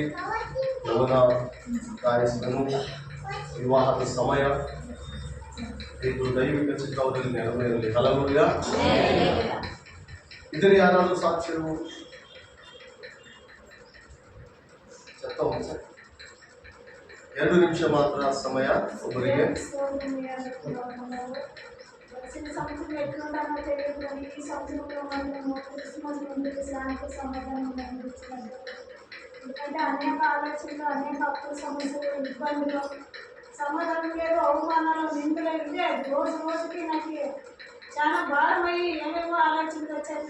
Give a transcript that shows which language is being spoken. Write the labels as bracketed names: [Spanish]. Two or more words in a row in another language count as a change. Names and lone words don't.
[Kannada] ಅವನ ಕಾಯಿಸನು ವಿವಾಹದ ಸಮಯ ಇದು ದೈವಿಕ ಚಿತ್ರದಲ್ಲಿ ನೆರವೇರಲಿ. ಹಲ್ಲೆಲೂಯಾ. ಇದರ ಯಾರಾದರೂ ಸಾಕ್ಷಿಗಳು? 2 ನಿಮಿಷ ಮಾತ್ರ ಸಮಯ ಒಬ್ಬರಿಗೆ. [Telugu] సంవత్సరం ఎట్లుంటామో తెలియదు కానీ ఈ సంవత్సరంలో మనము క్రిస్మస్ ముందు ఇస్లాంటి సమాధానం అందించినట్టు. ఎందుకంటే అనేక ఆలోచనలు, అనేక అప్పుల సమస్యలు, ఇబ్బందులు, సమాధానం లేదు, అవమానాలు, నిందలు ఇదే రోజు రోజుకి నాకు చాలా భారమయ్యి ఏమేమో ఆలోచనలు వచ్చేది.